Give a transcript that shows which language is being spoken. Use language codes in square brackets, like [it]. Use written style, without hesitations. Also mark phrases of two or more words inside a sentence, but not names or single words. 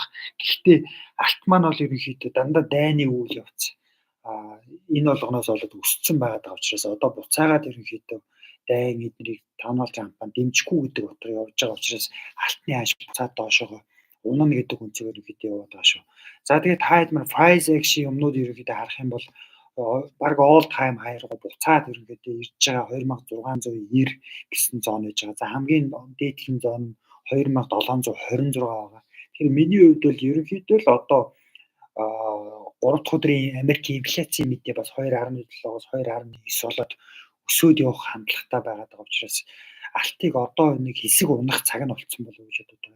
[mn] Гэхдээ алт маань бол ерөнхийдөө дандаа дайны үйл явц энэ болгоноос болоод өссөн байгаа учраас одоо буцаагаад ерөнхийдөө дайн эднийг Дональд Трампаа дэмжихгүй гэдэг утгаар явж байгаа учраас алтны ханш буцаад доошоо унана гэдэг үнцээр ерөнхийдөө яваад байгаа шүү. За тэгээд та хэд маань [en] price action [mn] юмнууд ерөнхийдөө харах юм бол баг [en] all time high [mn] руу буцаад ерөнхийдөө ирж байгаа 2690 гэсэн зон байж байгаа. За хамгийн дээдлийн зон 2726 байгаа. Тэгэхээр миний хувьд бол ерөнхийдөө л одоо 3 дахь өдрийн Америкийн инфляцийн мэдээ бас 2.7-оос 2.9 болоод өсөөд явах хандлагатай байгаад байгаа учраас алтыг одоо нэг хэсэг унах цаг нь болцсон болов уу гэж бодод байгаа.